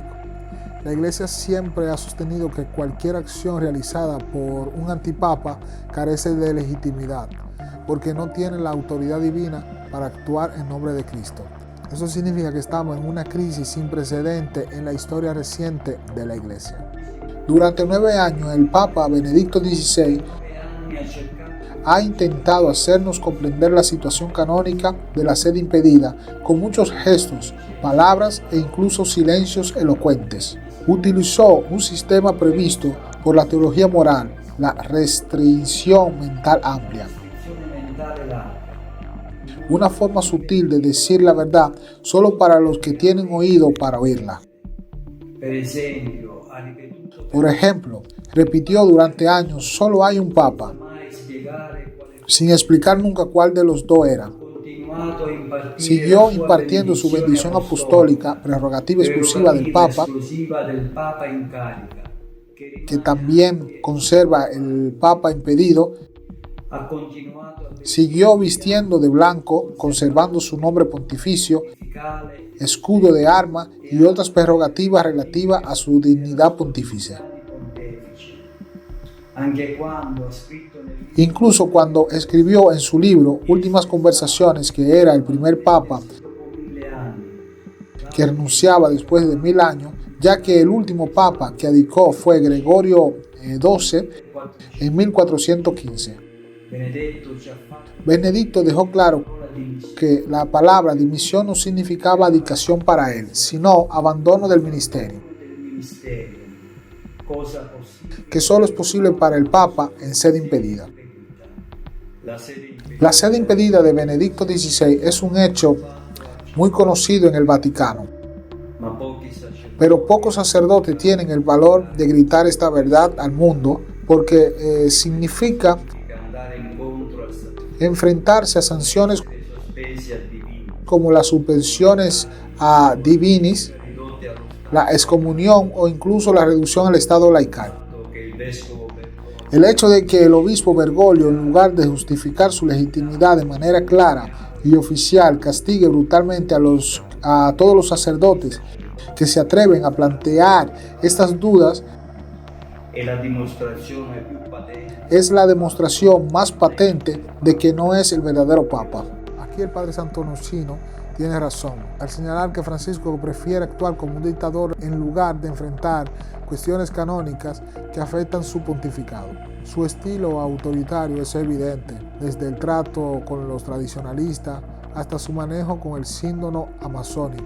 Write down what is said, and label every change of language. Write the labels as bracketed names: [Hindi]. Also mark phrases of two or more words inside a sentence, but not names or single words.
[Spanish] La Iglesia siempre ha sostenido que cualquier acción realizada por un antipapa carece de legitimidad, porque no tiene la autoridad divina para actuar en nombre de Cristo. Eso significa que estamos en una crisis sin precedente en la historia reciente de la Iglesia. Durante 9 años, el Papa Benedicto XVI [Italian] anni ha cercato [Spanish] ha intentado hacernos comprender la situación canónica de la sede impedida con muchos gestos, palabras e incluso silencios elocuentes. Utilizó un sistema previsto por la teología moral, la restricción mental amplia, [Italian] un'azione mentale larga. [Spanish] una forma sutil de decir la verdad solo para los que tienen oído para oírla. [Italian] Per esempio, ha ripetuto [Spanish] Por ejemplo, repitió durante años: solo hay un papa, [Italian] mai spiegare quale [Spanish] sin explicar nunca cuál de los dos era. [Italian] continuato a impartire [Spanish] Siguió [Italian] la sua [Spanish] impartiendo su bendición apostólica, prerrogativa exclusiva del Papa, [Italian] esclusiva del Papa in carica, che [Spanish] que también conserva el Papa impedido. [Italian] ha continuato a [Spanish] Siguió vistiendo de blanco, conservando su nombre pontificio, [Italian] verificare [Spanish] escudo de arma y otras prerrogativas relativas a su dignidad pontificia. [Italian] pontefici. Anche quando ha scritto nel libro [Spanish] Incluso cuando escribió en su libro Últimas Conversaciones que era el primer papa [Italian] dopo 1000 anni, [Spanish] que renunciaba después de 1000 años, ya que el último papa que abdicó fue Gregorio XII en 1415. [Italian] Benedetto ci ha fatto [Spanish] Benedicto dejó claro [Italian] la dimissione [Spanish] que la palabra dimisión no significaba abdicación para él, sino abandono del ministerio, [Italian] del ministerio, cosa possibile [Spanish] que solo es posible para el Papa en sede impedida. [Italian] la sede impedita. [Spanish] La sede impedida de Benedicto XVI es un hecho muy conocido en el Vaticano, [Italian] Ma pochi sacerdoti [Spanish] pero pocos sacerdotes tienen el valor de gritar esta verdad al mundo porque significa [Italian] che andare incontro al sacerdote [Spanish] enfrentarse a sanciones [Italian] sospesi al divino, [Spanish] como las suspensiones [Latin] a divinis, [Italian] ridotte allo [Spanish] la excomunión o incluso la reducción al estado laical. [Italian] stato che il vescovo Bergoglio [Spanish] El hecho de que el obispo Bergoglio, en lugar de justificar su legitimidad de manera clara y oficial, castigue brutalmente a todos los sacerdotes que se atreven a plantear estas dudas, [Italian] è la dimostrazione più patente [Spanish] es la demostración más patente de que no es el verdadero Papa. Aquí el padre Santonuccino tiene razón al señalar que Francisco prefiere actuar como un dictador en lugar de enfrentar cuestiones canónicas que afectan su pontificado. Su estilo autoritario es evidente, desde el trato con los tradicionalistas hasta su manejo con el sínodo amazónico.